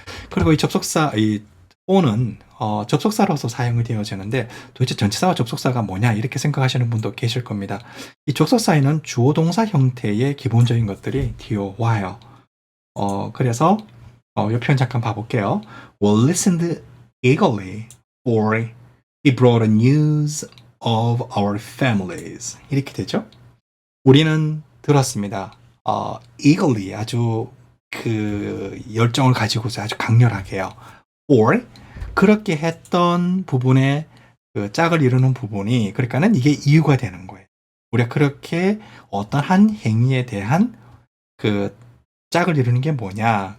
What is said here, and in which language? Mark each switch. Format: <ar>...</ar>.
<ko>그리고 이 접속사 이 on은 접속사로서 사용이 되어지는데 도대체 전치사와 접속사가 뭐냐 이렇게 생각하시는 분도 계실 겁니다. 이 접속사에는 주어 동사 형태의 기본적인 것들이 되어와요. 그래서 이 표현 잠깐 봐볼게요.</ko> <en>We listened eagerly for he brought news of our families.</en> <ko>이렇게 되죠. 우리는 들었습니다. eagerly 아주 열정을 가지고서 아주 강렬하게요. or 그렇게 했던 부분에 짝을 이루는 부분이 그러니까는 이게 이유가 되는 거예요. 우리가 그렇게 어떤 한 행위에 대한 짝을 이루는 게 뭐냐.</ko>